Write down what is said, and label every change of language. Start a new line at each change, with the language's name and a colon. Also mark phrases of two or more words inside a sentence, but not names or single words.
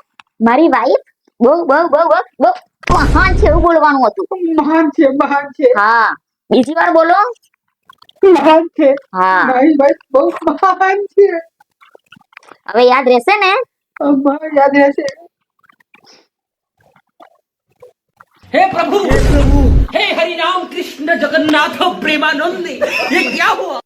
Gujarati: મારી વાઈફ બહુ બહુ બહુ બહુ બહુ મહાન છે એવું બોલવાનું હતું. મહાન છે, મહાન છે, હા, બીજી વાર બોલો. મહાન છે. હા, મારી વાઈફ બહુ મહાન છે. હવે યાદ રહેશે ને? યાદ રહેશે.
Hindi: हे प्रभु हे हरि राम कृष्ण जगन्नाथ प्रेमानंद, ये क्या हुआ?